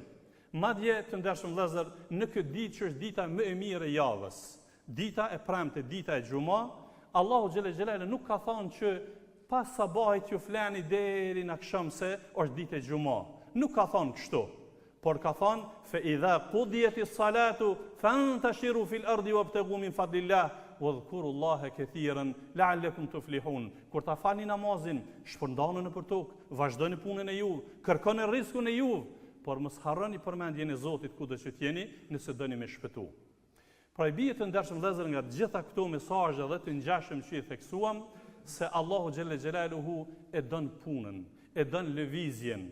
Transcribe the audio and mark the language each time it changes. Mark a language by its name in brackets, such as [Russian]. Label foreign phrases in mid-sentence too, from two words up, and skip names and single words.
[Albanian] Madje të ndershëm vëllezër, në këtë ditë që është dita më e mirë e javës, dita e premte, dita e xhumë, Allahu [Arabic] جل جلال [Albanian] nuk ka thënë që pas sabahit ju flani deri në akşam se është ditë e xhumë. Nuk ka thënë kështu, por ka thënë [Arabic] فإذا قضيت الصلاة فانتشروا في الأرض وابتغوا من فضل الله واذكروا الله كثيرا لعلكم تفلحون. [Albanian] Kur ta falni namazin, shpërndani nëpër tokë, vazhdoni punën e juve, kërkoni rrezikun e juve, por mos harroni përmendjen e Zotit kudo që t'jeni nëse doni me shpëtu. Pra i bie të ndershëm vëllezër nga gjitha këto mesazhe dhe të ngjashëm që i theksuam se Allahu [Arabic] جل جلاله [Albanian] e don punën, e don lëvizjen.